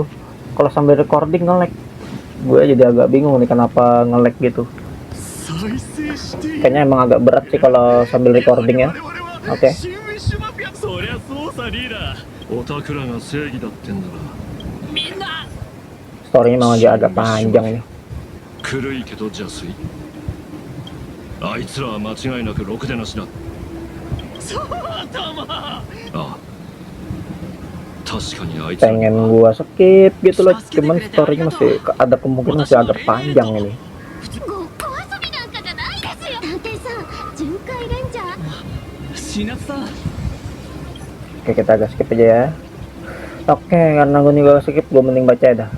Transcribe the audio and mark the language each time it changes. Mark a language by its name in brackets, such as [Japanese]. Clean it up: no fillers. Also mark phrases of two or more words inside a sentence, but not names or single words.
[Indonesian] Kalau sambil recording nge-lag. Gue jadi agak bingung nih kenapa nge-lag gitu. Kayaknya emang agak berat sih kalau sambil recording ya. Oke. Story-nya memang agak panjang ini. [Japanese] あいつらは間違いなくろくでなしだ。そうだま。ああ。確かにあいつら。 [Indonesian] Pengen gua skip gitu loh, cuman story-nya masih ada kemungkinan masih agak panjang ini. Oke, kita agak skip aja ya. Oke, karena gue juga skip, gue mending baca ya dah.